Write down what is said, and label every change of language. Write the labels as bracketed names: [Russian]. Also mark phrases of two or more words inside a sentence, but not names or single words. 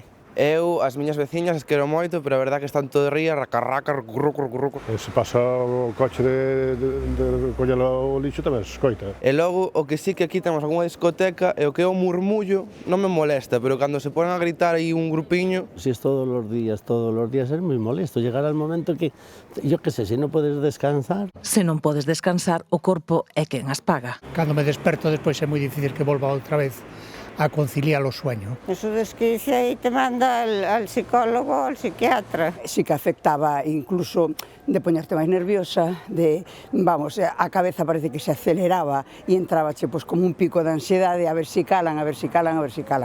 [Galician] Eu, as miñas veciñas, as quero moito, pero a verdade que están todo ría, racarraca, rucurruco. Se pasa o coche de coller o lixo tamén se escoita. E logo, o que sí que aquí temos algunha discoteca, e o que é o murmullo non me molesta, pero cando se ponen a gritar aí un grupiño... [Spanish] Si es todos los días es [Galician] moi molesto. [Spanish] Llegará el momento que, yo que sé, [Galician] si non podes descansar... Se non podes descansar, o corpo é quen as paga. Cando me desperto, despois é moi difícil que volva outra vez a conciliar o sueño. [Spanish] Eso des que dice aí te manda al psicólogo, al psiquiatra. [Galician] Sí que afectaba incluso de poñerte máis nerviosa, de, vamos, a cabeza parece que se aceleraba e entrabache pues, como un pico de ansiedade, a ver si calan, a ver si calan, a ver si calan.